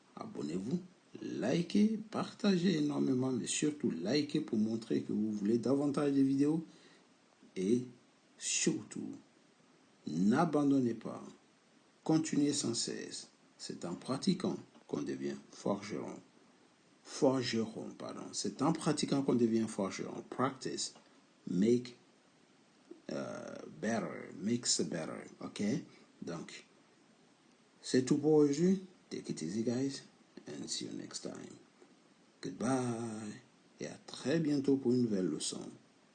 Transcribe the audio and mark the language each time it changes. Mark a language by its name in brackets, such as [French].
[French] Abonnez-vous, likez, partagez énormément, mais surtout likez pour montrer que vous voulez davantage de vidéos. Et surtout, n'abandonnez pas. Continuez sans cesse. C'est en pratiquant qu'on devient forgeron. Forgeron, pardon. C'est en pratiquant qu'on devient forgeron. [English] Practice make better, makes better. Ok? [French] Donc, c'est tout pour aujourd'hui. [English] Take it easy, guys, and see you next time. Goodbye. [French] Et à très bientôt pour une nouvelle leçon.